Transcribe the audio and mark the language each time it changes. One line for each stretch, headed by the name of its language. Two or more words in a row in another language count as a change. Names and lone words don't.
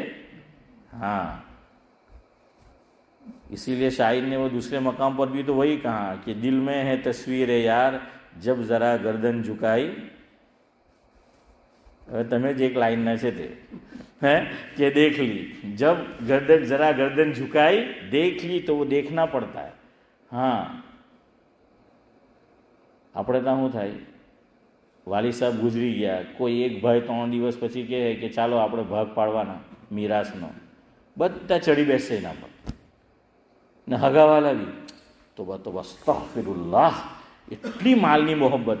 Urdu: ہاں اسی لیے شاعر نے وہ دوسرے مقام پر بھی تو وہی کہا کہ دل میں ہے تصویر یار جب ذرا گردن جھکائی. تمہیں ایک لائن نہ سے تھے کہ دیکھ لی، جب ذرا گردن جھکائی دیکھ لی، تو وہ دیکھنا پڑتا ہے.
Gujarati: ہاں આપણે ત્યાં શું થાય, વાલી સાહેબ ગુજરી ગયા, કોઈ એક ભાઈ 3 દિવસ પછી કહે કે ચાલો આપણે ભાગ પાડવાના મીરાસનો, બધા ચડી બેસશે એના પર, ને હગાવાલા બી
Urdu: توبہ توبہ
Gujarati: અસ્તગફિરુલ્લાહ, એટલી માલની મોહબ્બત.